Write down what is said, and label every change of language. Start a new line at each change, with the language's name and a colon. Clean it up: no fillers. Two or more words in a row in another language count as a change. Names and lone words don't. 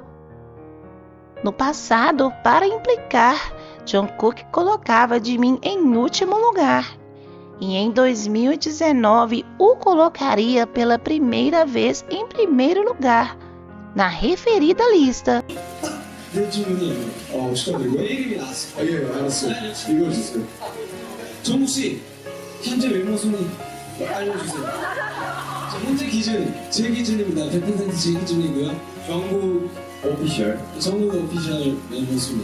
Portuguese: No passado, para implicar, Jungkook colocava Jimin em último lugar, e em 2019 o colocaria pela primeira vez em primeiro lugar, na referida lista.
Korean: 네, 질문이 축하드리고요. 내 이름이 나왔어요. 예, 알았어요. 읽어주세요. 정국 씨, 현재 외모 순위 알려주세요. 자, 현재 기준, 제 기준입니다. 100% 제 기준이고요. 전국 오피셜 외모 순위.